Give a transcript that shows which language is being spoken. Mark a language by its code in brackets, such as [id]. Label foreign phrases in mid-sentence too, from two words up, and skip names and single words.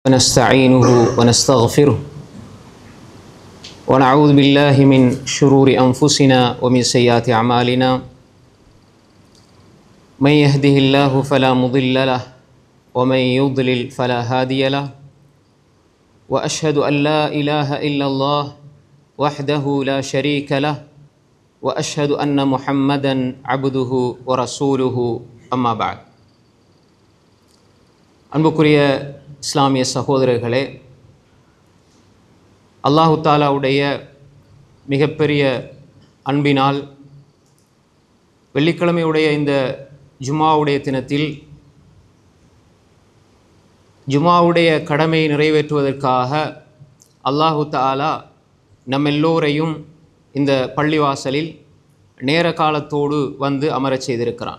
[ar] ونستعينه ونستغفره ونعوذ بالله من شرور أنفسنا ومن سيئات أعمالنا من يهده الله فلا مضل له ومن يضلل فلا هادي له وأشهد أن لا إله إلا الله وحده لا شريك له وأشهد أن محمدا عبده ورسوله أما بعد. [ta] அன்புக்குரிய இஸ்லாமிய சகோதரர்களே, அல்லாஹு தாலாவுடைய மிகப்பெரிய அன்பினால் வெள்ளிக்கிழமையுடைய இந்த ஜுமாவுடைய தினத்தில் ஜுமாவுடைய கடமையை நிறைவேற்றுவதற்காக [ar] الله تعالى [ta] நம்மெல்லோரையும் இந்த பள்ளிவாசலில் நேர காலத்தோடு வந்து அமரச் செய்திருக்கிறான்.